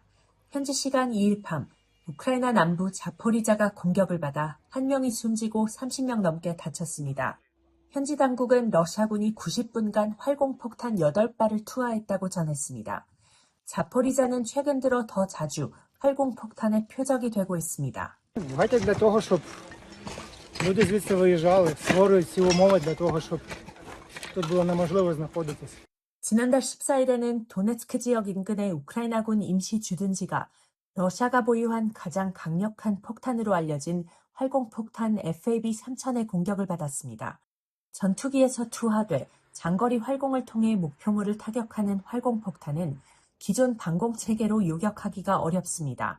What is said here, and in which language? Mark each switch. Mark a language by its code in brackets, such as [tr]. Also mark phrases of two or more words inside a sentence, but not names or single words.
[ko] 현지 시간 2일 밤 우크라이나 남부 자포리자가 공격을 받아 1명이 숨지고 30명 넘게 다쳤습니다. 현지 당국은 러시아군이 90분간 활공폭탄 8발을 투하했다고 전했습니다. 자포리자는 최근 들어 더 자주 활공폭탄의 표적이 되고 있습니다. [uk] для того, щоб люди звідси виїжджали, створюють ці умови для того, щоб тут було неможливо знаходитись. [ko] 지난달 14일에는 도네츠크 지역 인근의 우크라이나군 임시 주둔지가 러시아가 보유한 가장 강력한 폭탄으로 알려진 활공폭탄 FAB-3000의 공격을 받았습니다. 전투기에서 투하돼 장거리 활공을 통해 목표물을 타격하는 활공폭탄은 기존 방공체계로 요격하기가 어렵습니다.